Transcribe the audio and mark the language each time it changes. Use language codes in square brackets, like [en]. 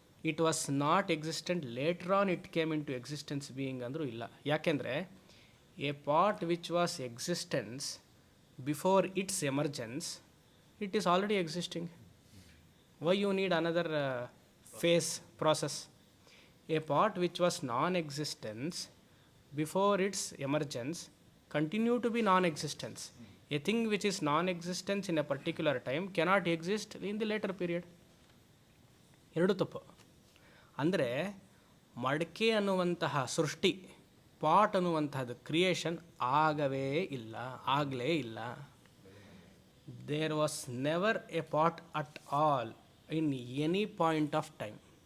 [en] it was not existent, later on it came into existence being [kn] ಅಂದರೂ ಇಲ್ಲ. ಯಾಕೆಂದರೆ [en] A pot which was existence before its emergence, it is already existing. Why you need another phase process? A part which was non-existence before its emergence continue to be non-existence. A thing which is non-existence in a particular time cannot exist in the later period. [kn] ಎರಡು ತಪ್ಪು. ಅಂದರೆ ಮಡಿಕೆ ಅನ್ನುವಂತಹ ಸೃಷ್ಟಿ, pot ಅನ್ನುವಂತಹದ್ದು creation ಆಗಲೇ ಇಲ್ಲ. [en] There was never a pot at all in any point of time.